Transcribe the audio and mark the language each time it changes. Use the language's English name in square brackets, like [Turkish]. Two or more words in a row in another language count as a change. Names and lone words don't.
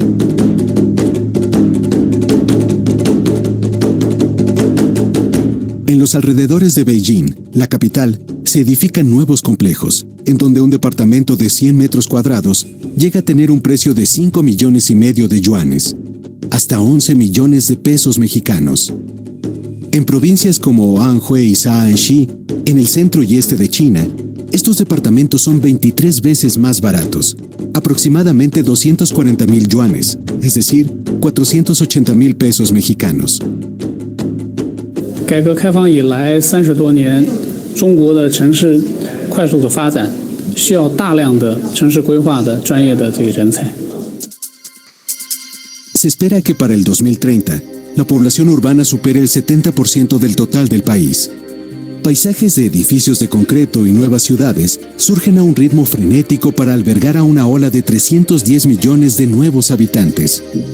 [Spanish] En los alrededores de Beijing, la capital, se edifican nuevos complejos, en donde un departamento de 100 metros cuadrados llega a tener un precio de 5,5 millones de yuanes, hasta 11 millones de pesos mexicanos. En provincias como Anhui y Shaanxi, en el centro y este de China, estos departamentos son 23 veces más baratos, aproximadamente 240,000 yuanes, es decir, 480,000 pesos mexicanos. [Chinese] 改革开放以来30多年，中国的城市快速的发展，需要大量的城市规划的专业的这个人才。 [Spanish] Se espera que para el 2030, la población urbana supere el 70% del total del país. Paisajes de edificios de concreto y nuevas ciudades surgen a un ritmo frenético para albergar a una ola de 310 millones de nuevos habitantes.